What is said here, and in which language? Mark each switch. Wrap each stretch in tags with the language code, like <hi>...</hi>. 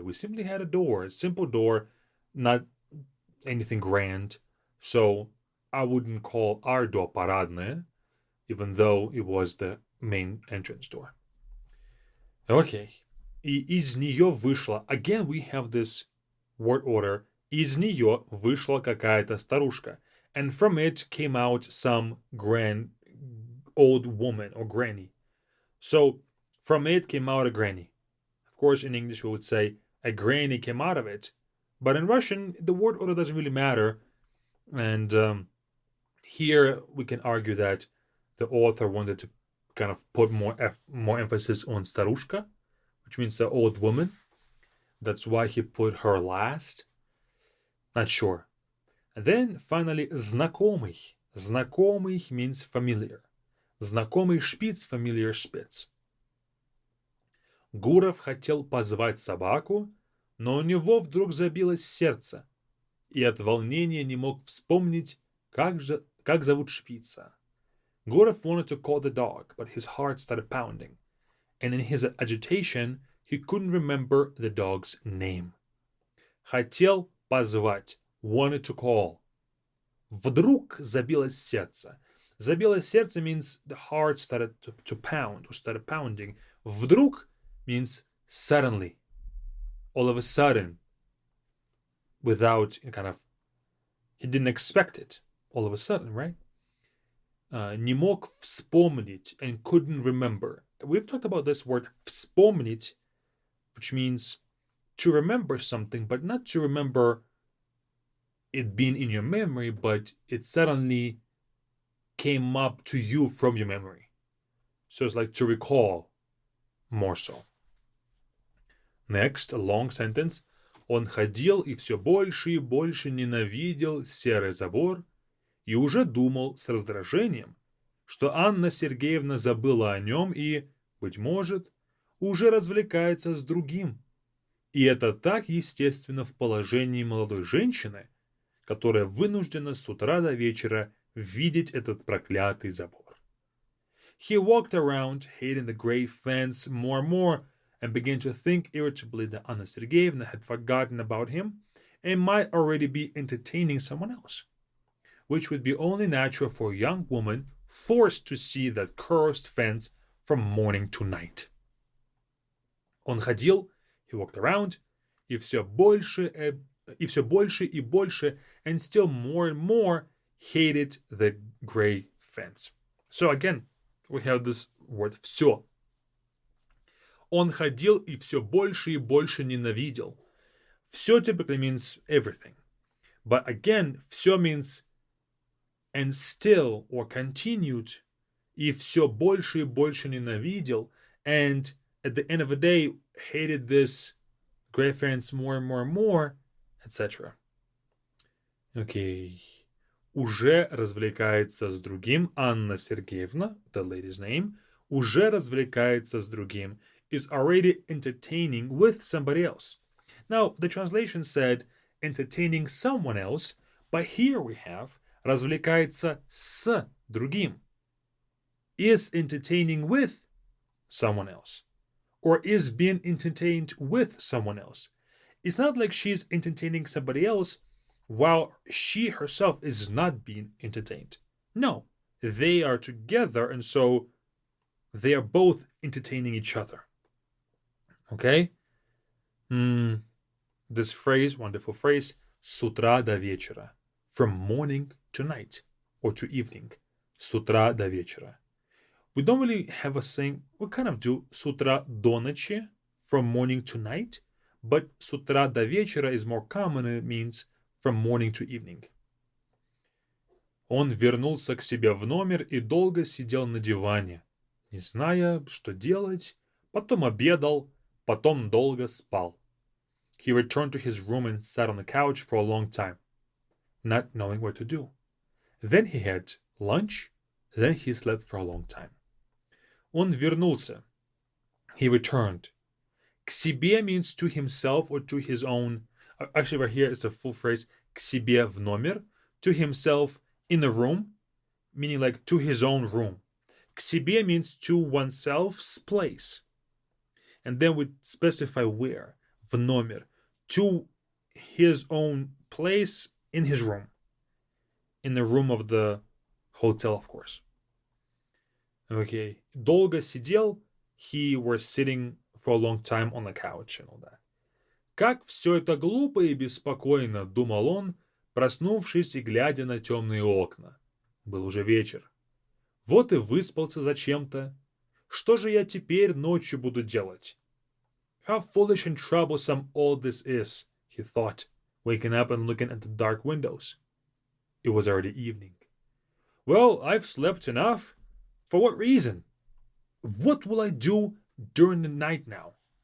<en>We simply had a door, a simple door, not anything grand. So I wouldn't call our door парадная, even though it was the main entrance door.</en> <ru>Okay. И из нее вышла.</ru> <en>Again, we have this word order.</en> <ru>Из нее вышла какая-то старушка.</ru> <en>And from it came out some grand old woman or granny. So from it came out a granny. Of course, in English we would say a granny came out of it. But in Russian, the word order doesn't really matter. And here we can argue that the author wanted to kind of put more emphasis on старушка, which means the old woman. That's why he put her last. Not sure. And then finally, знакомый. Знакомый means familiar.</en> <ru>Знакомый шпиц, familiar шпиц. Гуров хотел позвать собаку, но у него вдруг забилось сердце, и от волнения не мог вспомнить, как зовут шпица.</ru> <en>Gurov wanted to call the dog, but his heart started pounding, and in his agitation, he couldn't remember the dog's name.</en> <ru>Хотел позвать,</ru> <en>wanted to call.</en> <ru>Вдруг забилось сердце.</ru> <en>Забилось сердце means the heart started to pound, or started pounding. Вдруг means suddenly, all of a sudden, without kind of, he didn't expect it, all of a sudden, right?</en> <ru>Не мог вспомнить</ru> <en>and couldn't remember. We've talked about this word вспомнить, which means to remember something, but not to remember it being in your memory, but it suddenly came up to you from your memory. So it's like to recall more so. Next, a long sentence.</en> <ru>Он ходил и все больше ненавидел серый забор и уже думал с раздражением, что Анна Сергеевна забыла о нем и, быть может, уже развлекается с другим. И это так естественно в положении молодой женщины, которая вынуждена с утра до вечера видеть этот проклятый забор.</ru> <en>He walked around, hating the gray fence more and more, and began to think irritably that Anna Sergeyevna had forgotten about him and might already be entertaining someone else, which would be only natural for a young woman forced to see that cursed fence from morning to night.</en> <ru>Он ходил,</ru> <en>he walked around,</en> <ru>и все больше и больше,</ru> <en>and still more and more, hated the gray fence. So again, we have this word все.</en> <ru>Он ходил и все больше ненавидел.</ru> <en>Все typically means everything. But again, все means and still or continued,</en> <ru>и все больше ненавидел,</ru> <en>and at the end of the day, hated this gray fence more and more, etc. Okay.</en> <ru>Уже развлекается с другим.</ru> <en>Анна Сергеевна, the lady's name,</en> <ru>уже развлекается с другим,</ru> <en>is already entertaining with somebody else. Now, the translation said entertaining someone else, but here we have</en> <ru>развлекается с другим.</ru> <en>Is entertaining with someone else. Or is being entertained with someone else. It's not like she's entertaining somebody else while she herself is not being entertained. No, they are together, and so they are both entertaining each other. Okay? This phrase, wonderful phrase,</en> <ru>с утра до вечера.</ru> <en>From morning to night, or to evening.</en> <ru>С утра до вечера.</ru> <en>We don't really have a saying, we kind of do</en> <ru>с утра до ночи,</ru> <en>from morning to night, but</en> <ru>с утра до вечера</ru> <en>is more common, and it means from morning to evening.</en> <ru>Он вернулся к себе в номер и долго сидел на диване, не зная, что делать, потом обедал, потом долго спал.</ru> <en>He returned to his room and sat on the couch for a long time, not knowing what to do. Then he had lunch, then he slept for a long time.</en> <ru>Он вернулся.</ru> <en>He returned.</en> <ru>К себе</ru> <en>means to himself or to his own. Actually, right here it's a full phrase.</en> <ru>К себе в номер.</ru> <en>To himself in a room, meaning like to his own room.</en> <ru>К себе</ru> <en>means to oneself's place. And then we specify where.</en> <ru>В номер.</ru> <en>To his own place in his room. In the room of the hotel, of course.</en> <ru>Okay. Долго сидел.</ru> <en>He was sitting for a long time on the couch and all that.</en> <ru>Как все это глупо и беспокойно, думал он, проснувшись и глядя на темные окна. Был уже вечер. Вот и выспался зачем-то. Что же я теперь ночью буду делать?</ru> <en>How foolish and troublesome all this is, he thought, waking up and looking at the dark windows. It was already evening. Well, I've slept enough. For what reason? What will I do during the night now?</en>